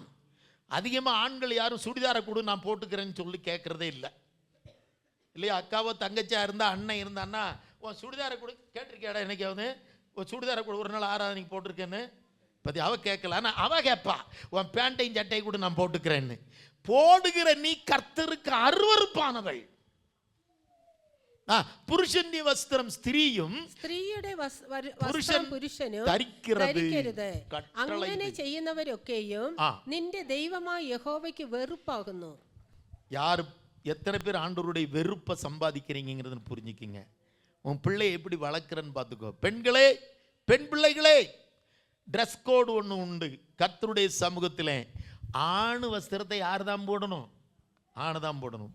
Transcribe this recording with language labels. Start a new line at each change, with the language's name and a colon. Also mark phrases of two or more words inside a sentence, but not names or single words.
Tamil: அதிகமாக ஆண்கள் யாரும் சுடிதாரை கொடு நான் போட்டுக்கிறேன்னு சொல்லி கேட்கறதே இல்லை. இல்லையா? அக்காவோ தங்கச்சியா இருந்தா, அண்ணன் இருந்தான்னா, உன் சுடிதாரை கொடு கேட்டிருக்கேடா என்னைக்காவது? உன் சுடிதாரை கொடு, ஒரு நாள் ஆராதனைக்கு போட்டிருக்கேன்னு. பத்தி அவ கேட்கல, ஆனால் அவ கேட்பா, உன் பேண்டையும் சட்டையை கூட நான் போட்டுக்கிறேன்னு. போடுகிற நீ கர்த்தருக்கு அருவருப்பானவள்.
Malayalam: പുരുഷന്റെ വസ്ത്രം സ്ത്രീയും സ്ത്രീയുടെ വസ്ത്രം പുരുഷനും ധരിക്കരുത്. അങ്ങനെ ചെയ്യുന്നവരൊക്കെയും നിന്റെ ദൈവമായ യഹോവയ്ക്ക് വെറുപ്പാകുന്നു.
Tamil: யார் எத்தனை பேர் ஆண்டவருடைய வெறுப்பை சம்பாதிக்கிறீங்கிறத புரிஞ்சுக்கிங்க. உன் பிள்ளையை எப்படி வளர்க்குறன்னு பார்த்துக்கோ. பெண்களே, பெண் பிள்ளைகளே,
English: dress code
Tamil: ஒன்று உண்டு கர்த்தருடைய சமூகத்தில். ஆணு வஸ்திரத்தை யார் தான் போடணும்? ஆணு தான் போடணும்.